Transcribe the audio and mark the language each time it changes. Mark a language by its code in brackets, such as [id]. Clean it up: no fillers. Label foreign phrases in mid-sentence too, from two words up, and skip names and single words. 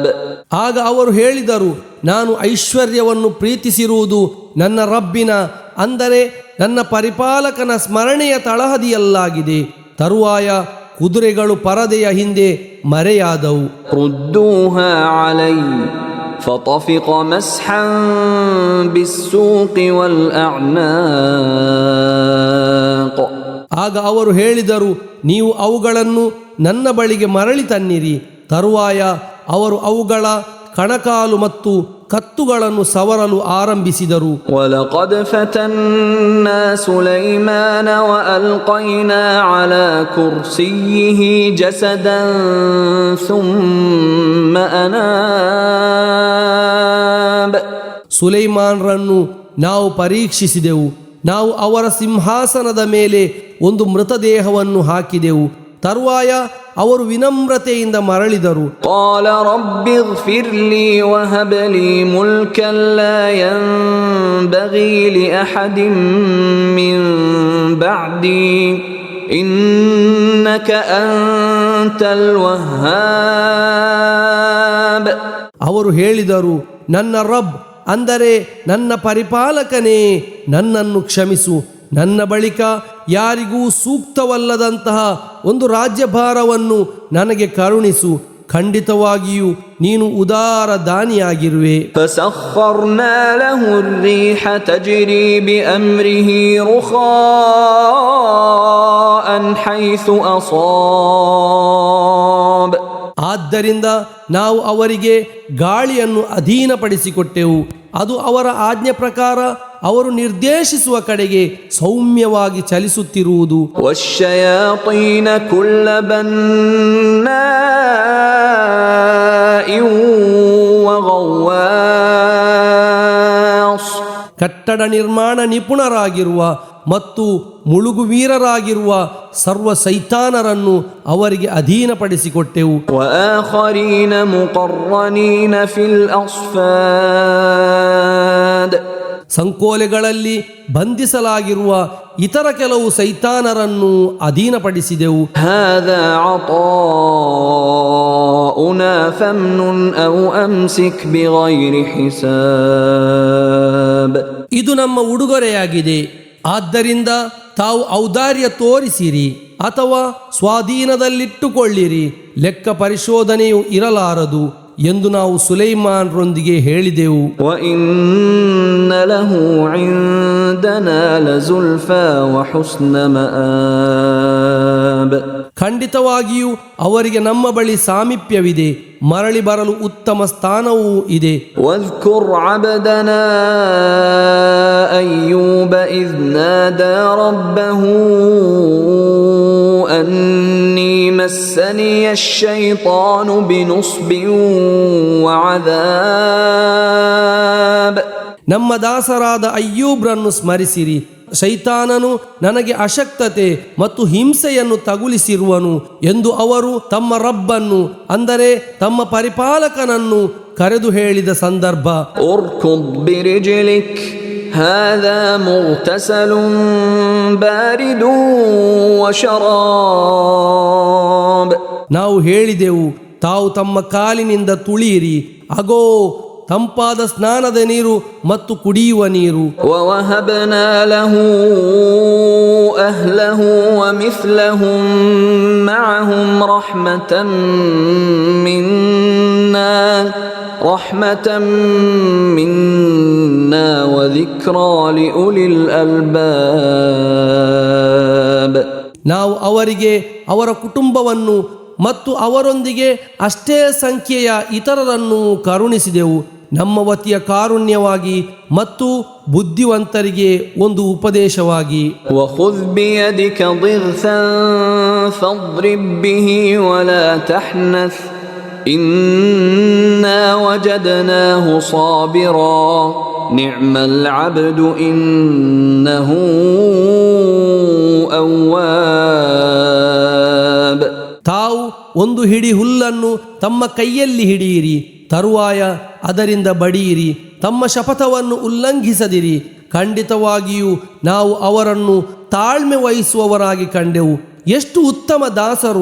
[kn] ಆಗ ಅವರು ಹೇಳಿದರು, ನಾನು ಐಶ್ವರ್ಯವನ್ನು ಪ್ರೀತಿಸಿರುವುದು ನನ್ನ ರಬ್ಬಿನ ಅಂದರೆ ನನ್ನ ಪರಿಪಾಲಕನ ಸ್ಮರಣೆಯ ತಳಹದಿಯಲ್ಲಾಗಿದೆ. ತರುವಾಯ ಕುದುರೆಗಳು ಪರದೆಯ ಹಿಂದೆ ಮರೆಯಾದವು. [ar] ردوها علي فطفق مسحا بالسوق والأعناق. [kn] ಆಗ ಅವರು ಹೇಳಿದರು, ನೀವು ಅವುಗಳನ್ನು ನನ್ನ ಬಳಿಗೆ ಮರಳಿ ತನ್ನಿರಿ. ತರುವಾಯ ಅವರು ಅವುಗಳ ಕಣಕಾಲು ಮತ್ತು ಕತ್ತುಗಳನ್ನು ಸವರಲು ಆರಂಭಿಸಿದರು. [ar] وَلَقَدْ فَتَنَّا سُلَيْمَانَ وَأَلْقَيْنَا عَلَى كُرْسِيِّهِ جَسَدًا ثُمَّ أَنَابَ. [kn] ಸುಲೈಮಾನ್ರನ್ನು ನಾವು ಪರೀಕ್ಷಿಸಿದೆವು. ನಾವು ಅವರ ಸಿಂಹಾಸನದ ಮೇಲೆ ಒಂದು ಮೃತದೇಹವನ್ನು ಹಾಕಿದೆವು. ತರುವಾಯ ಅವರು ವಿನಮ್ರತೆಯಿಂದ ಮರಳಿದರು. [ar] قال رب اغفر لي وهب لي ملكا لا ينبغي لأحد من بعدي إنك أنت الوهاب. [kn] ಅವರು ಹೇಳಿದರು, ನನ್ನ ರಬ್ ಅಂದರೆ ನನ್ನ ಪರಿಪಾಲಕನೇ, ನನ್ನನ್ನು ಕ್ಷಮಿಸು. ನನ್ನ ಬಳಿಕ ಯಾರಿಗೂ ಸೂಕ್ತವಲ್ಲದಂತಹ ಒಂದು ರಾಜ್ಯಭಾರವನ್ನು ನನಗೆ ಕರುಣಿಸು. ಖಂಡಿತವಾಗಿಯೂ ನೀನು ಉದಾರ ದಾನಿಯಾಗಿರುವೆ. [ar] فسخرنا له الريح تجري بأمره رخاء حيث أصاب. [kn] ಆದ್ದರಿಂದ ನಾವು ಅವರಿಗೆ ಗಾಳಿಯನ್ನು ಅಧೀನಪಡಿಸಿಕೊಟ್ಟೆವು. ಅದು ಅವರ ಆಜ್ಞೆ ಪ್ರಕಾರ ಅವರು ನಿರ್ದೇಶಿಸುವ ಕಡೆಗೆ ಸೌಮ್ಯವಾಗಿ ಚಲಿಸುತ್ತಿರುವುದು. [ar] والشياطين كل بناء وغواص. [kn] ಕಟ್ಟಡ ನಿರ್ಮಾಣ ನಿಪುಣರಾಗಿರುವ ಮತ್ತು ಮುಳುಗುವೀರರಾಗಿರುವ ಸರ್ವ ಸೈತಾನರನ್ನು ಅವರಿಗೆ ಅಧೀನಪಡಿಸಿಕೊಟ್ಟೆವು. [ar] وآخرين مقرنين في الأصفاد. [kn] ಸಂಕೋಲೆಗಳಲ್ಲಿ ಬಂಧಿಸಲಾಗಿರುವ ಇತರ ಕೆಲವು ಸೈತಾನರನ್ನು ಅಧೀನಪಡಿಸಿದೆವು. [ar] هذا عطاؤنا فامنن أو أمسك بغير حساب. [kn] ಇದು ನಮ್ಮ ಉಡುಗೊರೆಯಾಗಿದೆ, ಆದ್ದರಿಂದ ತಾವು ಔದಾರ್ಯ ತೋರಿಸಿರಿ ಅಥವಾ ಸ್ವಾಧೀನದಲ್ಲಿಟ್ಟುಕೊಳ್ಳಿರಿ, ಲೆಕ್ಕ ಪರಿಶೋಧನೆಯು ಇರಲಾರದು ಎಂದು ನಾವು ಸುಲೈಮಾನ್ರೊಂದಿಗೆ ಹೇಳಿದೆವು. [ar] وَإِنَّ لَهُ عِندَنَا لَزُلْفَى وَحُسْنَ مَآبٍ. [kn] ಖಂಡಿತವಾಗಿಯೂ ಅವರಿಗೆ ನಮ್ಮ ಬಳಿ ಸಾಮೀಪ್ಯವಿದೆ, ಮರಳಿ ಬರಲು ಉತ್ತಮ ಸ್ಥಾನವೂ ಇದೆ. [ar] واذكر عبدنا أيوب إذ نادى ربه أني مسني الشيطان بنصب وعذاب. [kn] ನಮ್ಮ ದಾಸರಾದ ಅಯ್ಯೂಬ್ರನ್ನು ಸ್ಮರಿಸಿರಿ. ಶೈತಾನನು ನನಗೆ ಅಶಕ್ತತೆ ಮತ್ತು ಹಿಂಸೆಯನ್ನು ತಗುಲಿಸಿರುವನು ಎಂದು ಅವರು ತಮ್ಮ ರಬ್ಬನ್ನು ಅಂದರೆ ತಮ್ಮ ಪರಿಪಾಲಕನನ್ನು ಕರೆದು ಹೇಳಿದ ಸಂದರ್ಭ. [ar] اركض برجلك هذا مغتسل بارد وشراب. [kn] ನಾವು ಹೇಳಿದೆವು, ತಾವು ತಮ್ಮ ಕಾಲಿನಿಂದ ತುಳಿಯಿರಿ, ಅಗೋ ತಂಪಾದ ಸ್ನಾನದ ನೀರು ಮತ್ತು ಕುಡಿಯುವ ನೀರು. [ar] ووهبنا له أهله ومثلهم معهم رحمة منا وذكرى لأولي الألباب. [kn] ನಾವು ಅವರಿಗೆ ಅವರ ಕುಟುಂಬವನ್ನು ಮತ್ತು ಅವರೊಂದಿಗೆ ಅಷ್ಟೇ ಸಂಖ್ಯೆಯ ಇತರರನ್ನು ಕರುಣಿಸಿದೆವು, ನಮ್ಮ ವತಿಯ ಕಾರುಣ್ಯವಾಗಿ ಮತ್ತು ಬುದ್ಧಿವಂತರಿಗೆ ಒಂದು ಉಪದೇಶವಾಗಿ. [ar] وخذ بيدك ضغثا فاضرب به ولا تحنث إنا وجدناه صابرا نعم العبد إنه أواب. [kn] ತಾವು ಒಂದು ಹಿಡಿ ಹುಲ್ಲನ್ನು ತಮ್ಮ ಕೈಯಲ್ಲಿ ಹಿಡಿಯಿರಿ, ತರುವಾಯ ಅದರಿಂದ ಬಡಿಯಿರಿ, ತಮ್ಮ ಶಪಥವನ್ನು ಉಲ್ಲಂಘಿಸದಿರಿ. ಖಂಡಿತವಾಗಿಯೂ ನಾವು ಅವರನ್ನು ತಾಳ್ಮೆ ವಹಿಸುವವರಾಗಿ ಕಂಡೆವು. ಎಷ್ಟು ಉತ್ತಮ ದಾಸರು!